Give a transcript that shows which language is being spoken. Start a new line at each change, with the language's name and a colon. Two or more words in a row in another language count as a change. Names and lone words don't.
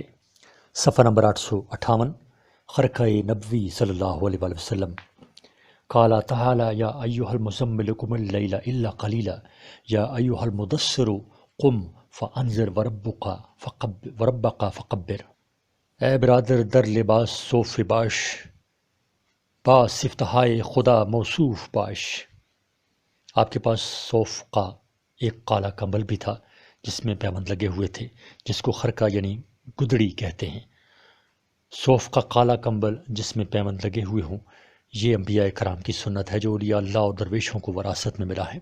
Urdu: صفحہ نمبر 858۔ خرقہ نبوی
Arabic: صلی اللہ علیہ وآلہ وسلم۔ قال تعالی یا ایھا المزمل قم اللیل الا قلیلا یا ایھا المدثر قم فانذر وربک فکبر۔
Persian: اے برادر در لباس صوف باش، با صفتہائے خدا موصوف باش۔
Urdu: آپ کے پاس صوف کا ایک کالا کمبل بھی تھا جس میں پیوند لگے ہوئے تھے، جس کو خرقہ یعنی گدڑی کہتے ہیں۔ صوف کا کالا کمبل جس میں پیوند لگے ہوئے ہوں، یہ انبیاء کرام کی سنت ہے جو اولیاء اللہ اور درویشوں کو وراثت میں ملا ہے۔